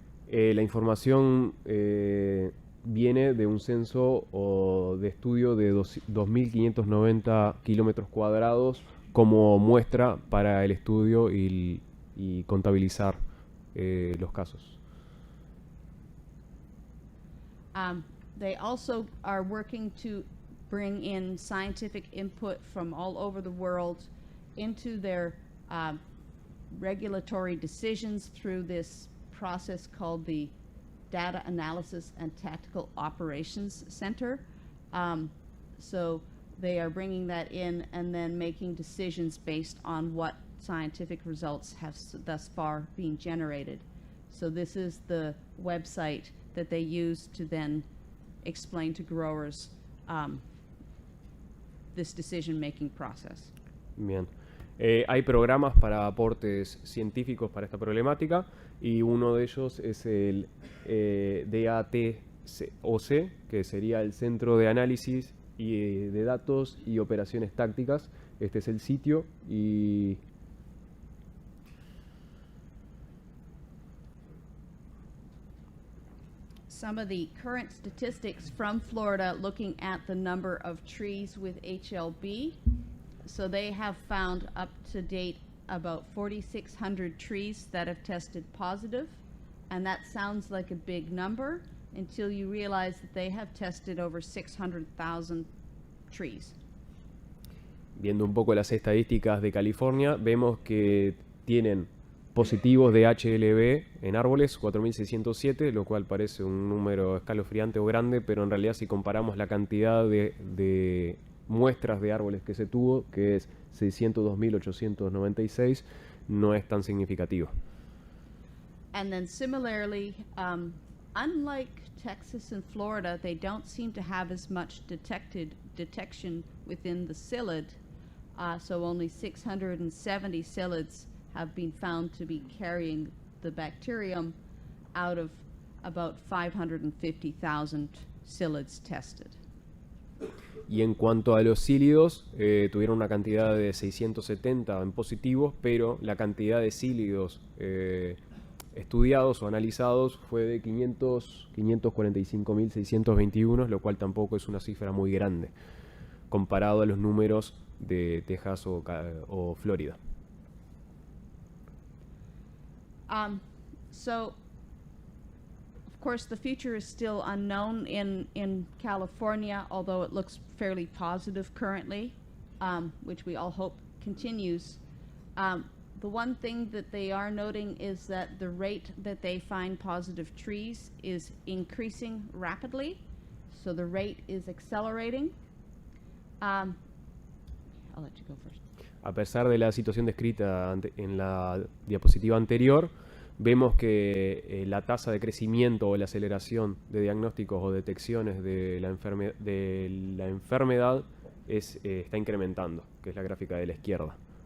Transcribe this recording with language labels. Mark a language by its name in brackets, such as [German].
[Spanish] La información viene de un censo o de estudio de 2.590 kilómetros cuadrados como muestra para el estudio y contabilizar los casos. [English] They also are working to bring in scientific input from all over the world into their regulatory decisions through this process called the Data Analysis and Tactical Operations Center. So they are bringing that in and then making decisions based on what scientific results have thus far been generated. So this is the website that they use to then explain to growers this decision-making process. [Spanish] Bien. Hay programas para aportes científicos para esta problemática y uno de ellos es el DATOC, que sería el Centro de Análisis y de Datos y Operaciones Tácticas. Este es el sitio y [English] some of the current statistics from Florida looking at the number of trees with HLB. So they have found up to date about 4,600 trees that have tested positive, and that sounds like a big number until you realize that they have tested over 600,000 trees. [Spanish] Viendo un poco las estadísticas de California, vemos que tienen positivos de HLB en árboles, 4.607, lo cual parece un número escalofriante o grande, pero en realidad si comparamos la cantidad de muestras de árboles que se tuvo, que es 602.896, no es tan significativo. [English] And then similarly, unlike Texas and Florida, they don't seem to have as much detection within the psyllid, so only 670 psyllids have been found to be carrying the bacterium out of about 550,000 psyllids tested. [Spanish] Y en cuanto a los cílidos, tuvieron una cantidad de 670 en positivos, pero la cantidad de cílidos estudiados o analizados fue de 545.621, lo cual tampoco es una cifra muy grande comparado a los números de Texas o Florida. [English] So, of course, the future is still unknown in California, although it looks fairly positive currently, which we all hope continues. The one thing that they are noting is that the rate that they find positive trees is increasing rapidly, so the rate is accelerating. I'll let you go first. [Spanish] A pesar de la situación descrita en la diapositiva anterior, vemos que la tasa de crecimiento o la aceleración de diagnósticos o detecciones de la enfermedad está incrementando, que es la gráfica de la izquierda.